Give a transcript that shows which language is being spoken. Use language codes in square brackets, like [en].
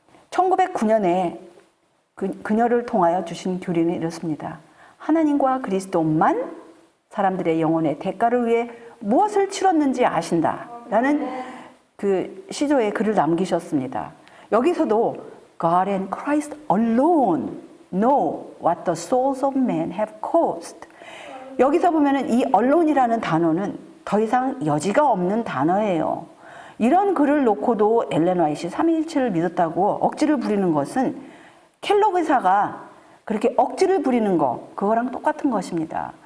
[ko] 1909년에 그녀를 통하여 주신 교리는 이렇습니다. 하나님과 그리스도만 사람들의 영혼의 대가를 위해 무엇을 치렀는지 아신다 라는 그 시조의 글을 남기셨습니다. 여기서도 [en] God and Christ alone know what the souls of men have cost. [ko] 여기서 보면은 이 allone이라는 단어는 더 이상 여지가 없는 단어예요. 이런 글을 놓고도 엘렌 화이트이 삼위일체를 믿었다고 억지를 부리는 것은 켈록 의사가 그렇게 억지를 부리는 거, 그거랑 똑같은 것입니다.